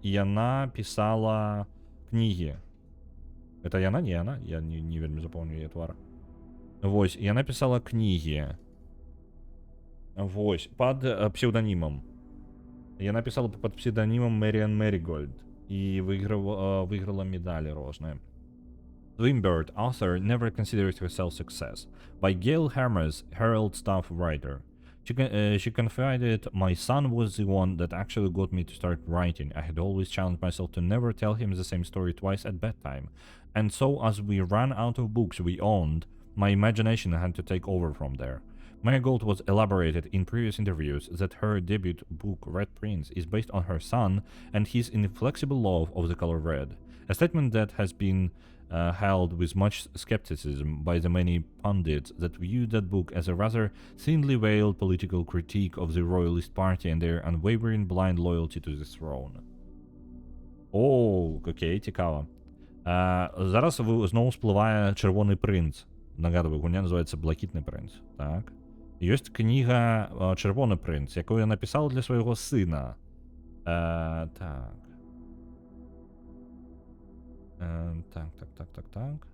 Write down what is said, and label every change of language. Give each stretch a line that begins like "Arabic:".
Belarusian: І яна пісала кнігі. Гэта яна? Не яна? Я не вельмі запомню яе твар. Вось, яна пісала кнігі. Вось, пад псевданімам. Яна пісала пад псевданімам Мэриан Marigold. І
Russian: выиграла медали
Belarusian: розныя.
English: Swimbird, author, never considered herself success. By Gail Hermes, Herald staff writer. She confided, "My son was the one that actually got me to start writing. I had always challenged myself to never tell him the same story twice at bedtime. And so as we ran out of books we owned, my imagination had to take over from there." Marigold was elaborated in previous interviews that her debut book, Red Prince, is based on her son and his inflexible love of the color red, a statement that has been held with much skepticism by the many pundits that viewed that book as a rather thinly veiled political critique of the Royalist Party and their unwavering blind loyalty to the throne.
Ukrainian: Окей, цікаво. Зараз знову спливає Червоний принц. Нагадую, гульня називається Блакитний принц. Так.
Belarusian: Ёсць кніга Чырвоны прынц, якую я напісала для свайго сына. Так. Так.